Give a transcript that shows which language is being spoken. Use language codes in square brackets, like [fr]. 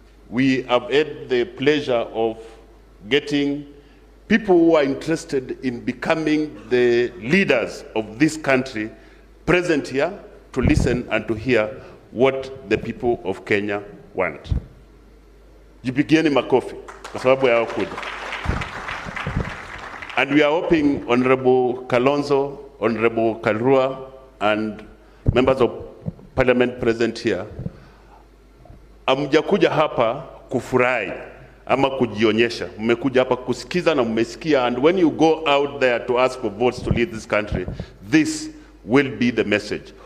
[en] we have had the pleasure of getting people who are interested in becoming the leaders of this country present here to listen and to hear what the people of Kenya want. [sw] Jipigieni makofi kwa sababu ya kuja. [en] And we are hoping Honorable Kalonzo, Honorable Karua, and members of parliament present here, [sw] amjakuja hapa kufurahi ama kujionyesha. Mmekuja hapa kusikiza na mmesikia, [en] and when you go out there to ask for votes to lead this country, this will be the message.